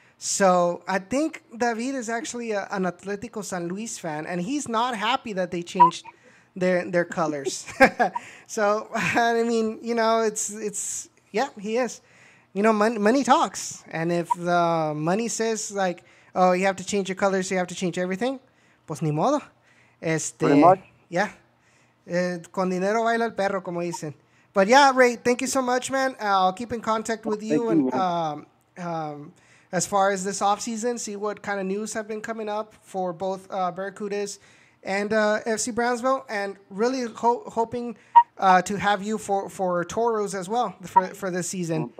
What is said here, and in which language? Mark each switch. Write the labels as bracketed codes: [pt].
[en] So I think David is actually an Atlético San Luis fan, and he's not happy that they changed their colors. So I mean, it's he is. Money talks, and if the money says like, oh, you have to change your colors, you have to change everything, [es] pues ni modo. [en] Pretty much. Yeah. [es] Con dinero baila el perro, como dicen. [en] But yeah, Ray, thank you so much, man. I'll keep in contact with you, and as far as this offseason, see what kind of news have been coming up for both Barracudas and FC Brownsville, and really hoping to have you for Toros as well for this season.